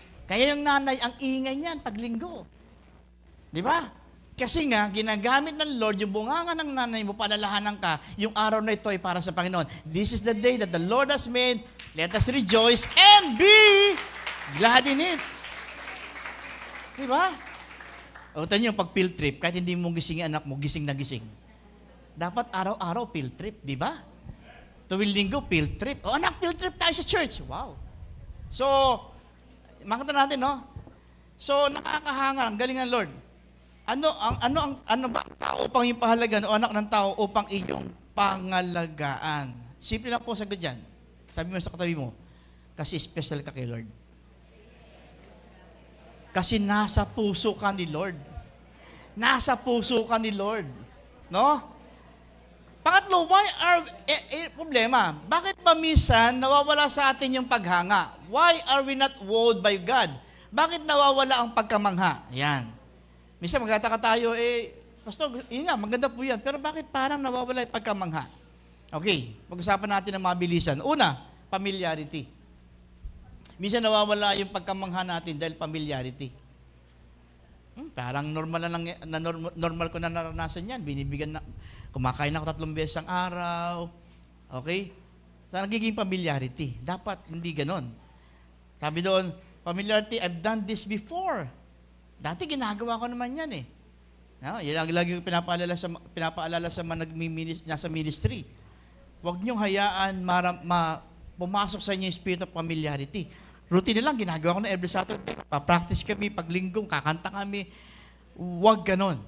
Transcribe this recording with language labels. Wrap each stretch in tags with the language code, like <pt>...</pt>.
<tl>Kaya yung nanay, ang ingay niyan pag linggo. Di ba? Kasi nga, ginagamit ng Lord yung bunganga ng nanay mo, palalahanan ka, yung araw na ito ay para sa Panginoon.</tl> <en>This is the day that the Lord has made. Let us rejoice and be glad in it.</en> <tl>Di ba? O, tanyo, pag field trip, kahit hindi mo gising yung anak mo, gising na gising. Dapat araw-araw field trip, di ba? Tuwing linggo, field trip. O anak, field trip tayo sa church. Wow. So, makita natin, no? So, nakakahanga, ang galing ng Lord. Ano ba ang tao upang yung pahalagaan o anak ng tao upang iyong pangalagaan? Simple lang po sagot dyan. Sabi mo sa katabi mo, kasi special ka kay Lord. Kasi nasa puso ka ni Lord. Nasa puso ka ni Lord. No? Pangatlo, why are, problema, bakit ba minsan nawawala sa atin yung paghanga?</tl> <en>Why are we not wowed by God?</en> <tl>Bakit nawawala ang pagkamangha? Yan. Minsan magtataka tayo, Pastor, yun nga, maganda po yan, pero bakit parang nawawala yung pagkamangha? Okay, pag-usapan natin ng mabilisan. Una, familiarity. Minsan nawawala yung pagkamangha natin dahil familiarity. Parang normal normal ko na naranasan yan. Binibigyan na, kumakain ako 3 beses ang araw. Okay? So, nagiging familiarity. Dapat hindi ganon. Sabi doon, familiarity,</tl> <en>I've done this before.</en> <tl>Dati ginagawa ko naman yan eh. No, yan ang lagi ko pinapaalala sa mga nasa ministry. Huwag niyong hayaan pumasok sa inyo yung spirit of familiarity. Routine lang, ginagawa ko na</tl> <en>every Saturday.</en> <tl>Pa-practice kami, pag linggong, kakanta kami. Huwag ganon.</tl>